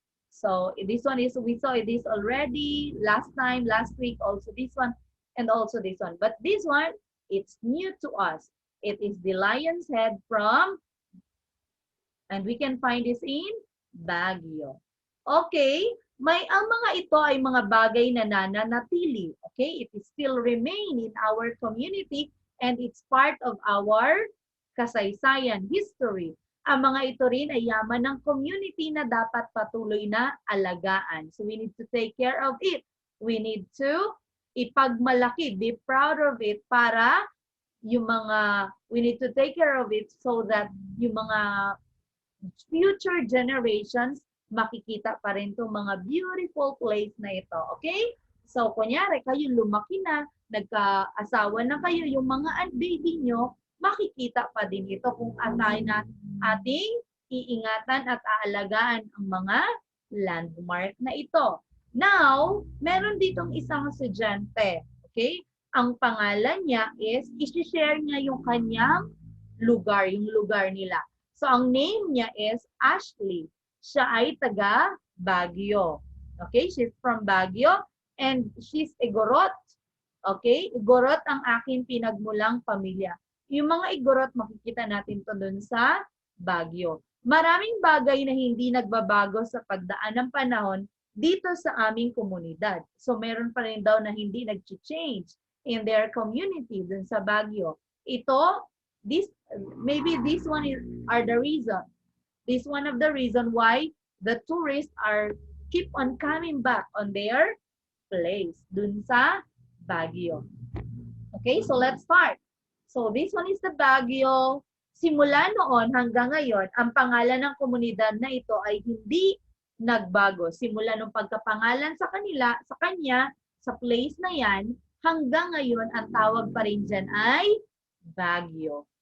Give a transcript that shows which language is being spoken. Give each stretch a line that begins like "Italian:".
English: So this one is, we saw this already last time, last week, also this one, and also this one. But this one, it's new to us. It is the Lion's Head from, and we can find this in Baguio. Okay?
Filipino: Ang mga ito ay mga bagay na nananatili.
English: Okay? It is still remain in our community and it's part of our kasaysayan, history.
Filipino: Ang mga ito rin ay yaman ng community na dapat patuloy na alagaan.
English: So we need to take care of it. We need to
Filipino: ipagmalaki,
English: be proud of it
Filipino: para yung mga,
English: we need to take care of it so that yung mga future generations
Filipino: makikita pa rin itong mga
English: beautiful place na ito. Okay?
Filipino: So, kunyari, kayo lumaki na, nagka-asawa na kayo, yung mga baby nyo, makikita pa din ito kung atay na ating iingatan at aalagaan ang mga landmark na ito. Now, meron ditong isang estudyante. Okay? Ang pangalan niya is, isi-share niya yung kanyang lugar, yung lugar nila. So, ang name niya is Ashley. Siya ay taga Baguio. Okay?
English: She's from Baguio and she's Igorot. Okay?
Filipino: Igorot ang aking pinagmulang pamilya. Yung mga Igorot, makikita natin to dun sa Baguio. Maraming bagay na hindi nagbabago sa pagdaan ng panahon dito sa aming komunidad. So, meron pa rin daw na hindi nag-change
English: in their community
Filipino: dun sa Baguio.
English: Ito, maybe this one are the reason. This one of the reason why the tourists are keep on coming back on their place
Filipino: dun sa Baguio.
English: Okay, so let's start. So this one is the Baguio.
Filipino: Simula noon hanggang ngayon, ang pangalan ng komunidad na ito ay hindi nagbago. Simula nung pagkapangalan sa kanya, sa place na yan, hanggang ngayon ang tawag pa rin dyan ay Baguio.